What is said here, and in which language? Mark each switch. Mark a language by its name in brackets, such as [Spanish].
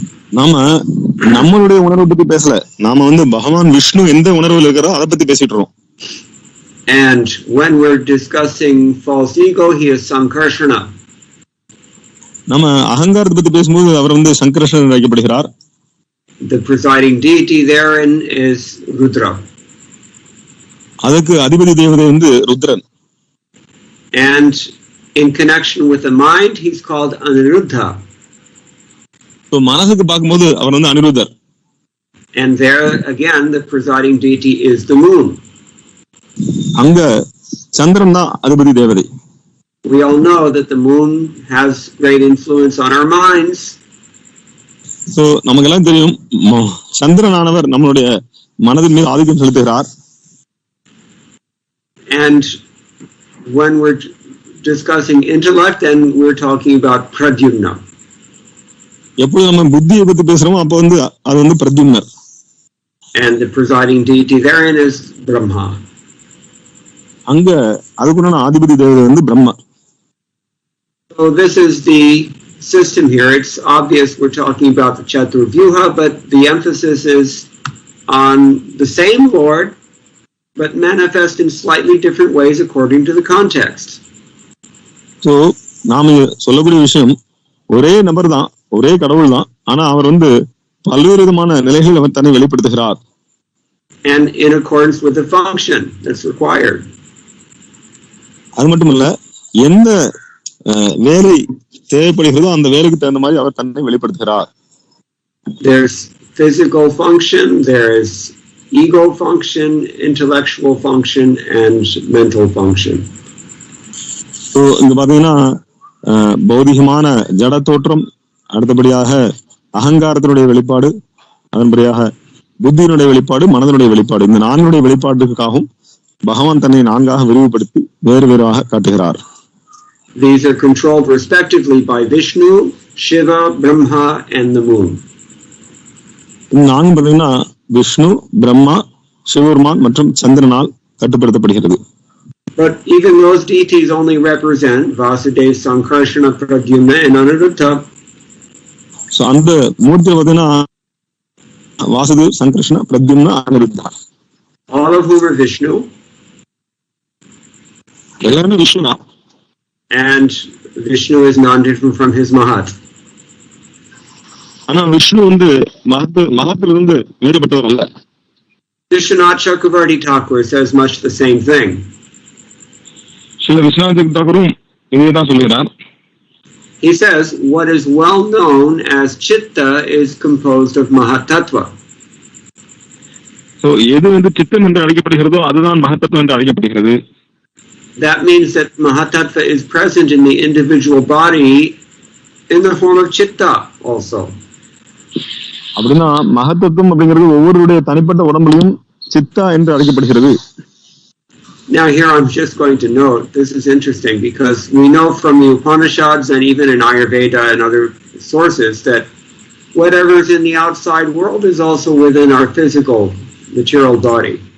[Tamil] நாம நம்மளுடைய உணர்வை பத்தி பேசல, நாம பகவான் விஷ்ணு எந்த உணர்வில் இருக்கிறோ அதை பத்தி பேசிட்டு இருக்கோம். [English] And when we're discussing false ego, he is Sankarshana. [Tamil] நம்ம அகங்காரத்தை பத்தி பேசும்போது அவர் சங்கர்ஷணன் அழைக்கப்படுகிறார். [English] The presiding deity therein is Rudra. [Tamil] அதுக்கு அதிபதி தேவதை Rudran. [English] And in connection with the mind, he's called Aniruddha. [Tamil] So மனசுக்கு பார்க்கும்போது அவர் அனிருத்தர். [English] And there again, the presiding deity is the moon. [Tamil] அங்க சந்திரன் தான் அதிபதி தேவதை. [English] We all know that the moon has great influence on our minds. [Tamil] So நமக்கெல்லாம் தெரியும் சந்திரனானவர் நம்மளுடைய மனதின் மீது ஆதிக்கம் செலுத்துகிறார். [English] And when we're discussing intellect, then we're talking about Pradyumna. [Tamil] எப்போது நம்ம புத்தியை பத்தி பேசுறோமோ அப்போ அது பிரத்யும்னர். [English] And the presiding deity therein is Brahma. [Tamil] அங்க அதுக்குண்டான ஆதிபதி தேவதை Brahma. [English] So this is the system here. It's obvious we're talking about the Chaturvyuha, but the emphasis is on the same Lord, but manifest in slightly different ways according to the context. So [Tamil] நாம சொல்லக்கூடிய விஷயம் ஒரே நபர் தான், ஒரே கடவுள் தான், ஆனா அவர் பல்வேறு விதமான நிலைகளில் அவர் தன்னை வெளிப்படுத்துகிறார். [English] and in accordance with the function that's required. [Tamil] அது மட்டுமல்ல, எந்த வேலை தேவைப்படுகிறதோ அந்த வேலைக்கு தகுந்த மாதிரி அவர் தன்னை வெளிப்படுத்துகிறார். [English] There's physical function, there is ego function, intellectual function, and mental function. [Tamil] So இங்க பாத்தீங்கன்னா பௌதிகமான ஜட தோற்றம், அடுத்தபடியாக அகங்காரத்தினுடைய வெளிப்பாடு, அதன்படியாக புத்தியினுடைய வெளிப்பாடு, மனதனுடைய வெளிப்பாடு, இந்த நான்குடைய வெளிப்பாட்டுக்காகவும் பகவான் தன்னை நான்காக விரிவுபடுத்தி வேறு வேறாக காட்டுகிறார். [English] These are controlled respectively by Vishnu, Shiva, Brahma, and the moon. [Tamil] இந்த நான்கு பாத்தீங்கன்னா விஷ்ணு, பிரம்மா, சிவபெருமான் மற்றும் சந்திரனால் கட்டுப்படுத்தப்படுகிறது. [English] But even those deities only represent Vasudeva, Sankarshana, Pradyumna, and Aniruddha. [Tamil] So அந்த மூர்த்தி பாத்தீங்கன்னா Vasudev, Sankarshana, Pradyumna, Aniruddha. [English] All of whom are Vishnu. [Tamil] எல்லாமே விஷ்ணு தான். [English] And Vishnu is non-different from his Mahat. [Tamil] ஆனா விஷ்ணு மகத்திலிருந்து வேறுபட்டவர் அல்ல. [English] Vishwanath Chakravarti Thakur says much the same thing. [Tamil] Sri Viswanath தாக்கூரும் இதைதான் சொல்கிறார். [English] He says what is well known as Chitta is composed of Mahat Tattva. [Tamil] So எது சித்தம் என்று அழைக்கப்படுகிறதோ அதுதான் மகத்தத்துவம் என்று அழைக்கப்படுகிறது. [English] That means that Mahat Tattva is present in the individual body in the form of Chitta also. [Tamil] அப்படின்னா மகத்தத்துவம் அப்படிங்கிறது ஒவ்வொருடைய தனிப்பட்ட உடம்புலையும் சித்தா என்று அழைக்கப்படுகிறது. [English] Now here I'm just going to note, this is interesting because we know from the Upanishads and even in Ayurveda and other sources that whatever is in the outside world is also within our physical material body.